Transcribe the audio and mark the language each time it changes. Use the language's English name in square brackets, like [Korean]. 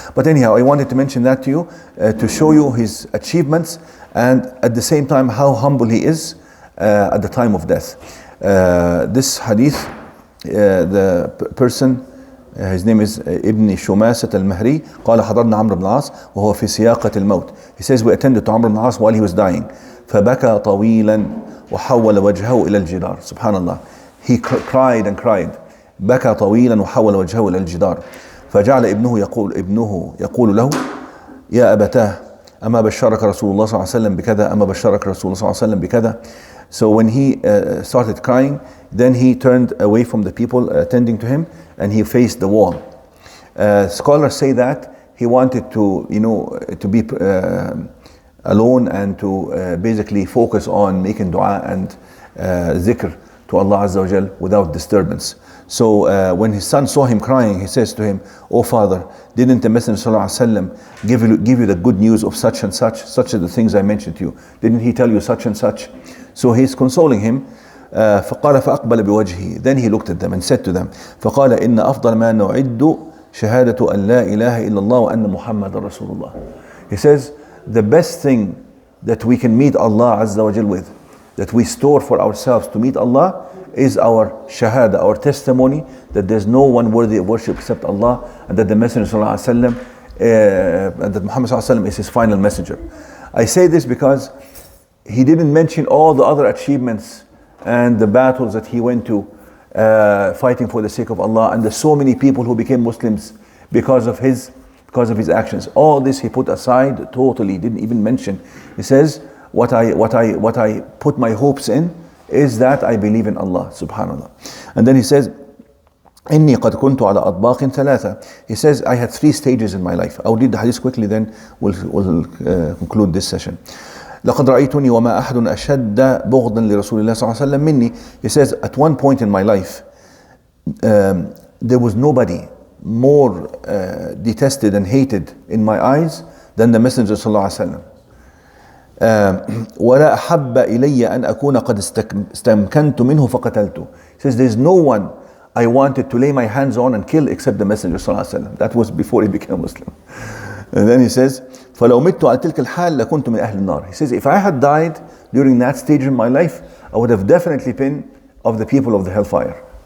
[English] But anyhow, I wanted to mention that to you to show you his achievements, and at the same time how humble he is at the time of death. This hadith, the person, his name is Ibn Shumasat al-Mahri, [Arabic] قال حضرنا عمرو بن العاص وهو في سياقة الموت. [English] He says we attended to Amr ibn al-As while he was dying. [Arabic] فبكى طويلا وحول وجهه إلى الجدار. [English] Subhanallah. He cried and cried. [Arabic] بكى طويلا وحول وجهه إلى الجدار. فجعل ابنه يقول له يا أبتاه أما بشرك رسول الله صلى الله عليه وسلم بكذا أما بشرك رسول الله صلى الله عليه وسلم بكذا. [English] So when he started crying, then he turned away from the people attending to him and he faced the wall. Scholars say that he wanted to be alone and to basically focus on making dua and zikr to Allah Azza wa Jal without disturbance. So when his son saw him crying, he says to him, "Oh father, didn't the Messenger sallallahu alaihi wasallam give you the good news of such and such are the things I mentioned to you? Didn't he tell you such and such?" So he's consoling him. [Arabic] فقال فأقبل بوجهه. [English] Then he looked at them and said to them, [Arabic] فقال إن أفضل ما نعد شهادة أن لا إله إلا الله وأن محمد رسول الله. [English] He says the best thing that we can meet Allah Azza wa Jal with, that we store for ourselves to meet Allah, is our shahada, our testimony that there's no one worthy of worship except Allah, and that the Messenger ﷺ, and that Muhammad ﷺ is his final messenger. I say this because he didn't mention all the other achievements and the battles that he went to, fighting for the sake of Allah, and there's so many people who became Muslims because of his actions. All this he put aside totally, didn't even mention. He says, what I put my hopes in is that I believe in Allah, subhanallah. And then he says, [Arabic] إني قد كنت على أطباق ثلاثة. [English] He says, I had 3 stages in my life. I'll read the hadith quickly, then we'll conclude this session. [Arabic] لقد رأيتني وما أحد أشد بغضا لرسول الله صلى الله عليه وسلم مني. [English] He says, at one point in my life, there was nobody more detested and hated in my eyes than the Messenger صلى الله عليه وسلم. [Arabic] ولا أحب إلي أن أكون قد استمكنت منه فقتلته. [English] He says, there's no one I wanted to lay my hands on and kill except the Messenger صلى الله عليه وسلم. That was before he became a Muslim. And then he says, [Arabic] فلو مت على تلك الحال لكنت من أهل النار. [English] He says, if I had died during that stage in my life, I would have definitely been of the people of the hellfire.